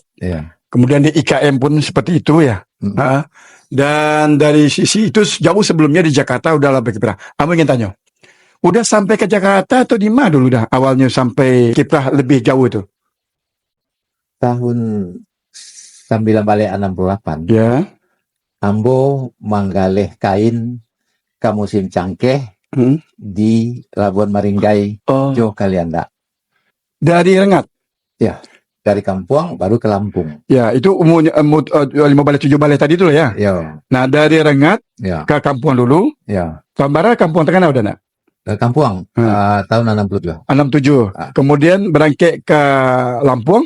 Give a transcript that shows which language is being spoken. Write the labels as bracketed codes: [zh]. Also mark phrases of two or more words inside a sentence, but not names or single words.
[id] Kemudian di IKM pun seperti itu ya. Dan dari sisi itu jauh sebelumnya di Jakarta udah lebih kiprah. [min] Ambo ingin tanya. [id] Udah sampai ke Jakarta atau di mana dulu awalnya sampai kiprah lebih jauh itu? Tahun 1968. Ya. [min] Ambo manggaleh kain ke musim cangkeh di Labuan Maringgai, Jo Kalianda. [id] Dari Rengat? Ya, dari Kampung baru ke Lampung. Ya, itu umurnya 5 balai 7 balai tadi itu ya. Ya. Nah, dari Rengat ke Kampung dulu. Ya. Tambara Kampung Tengah udah nak? Kampung tahun 67. 67. Kemudian berangkat ke Lampung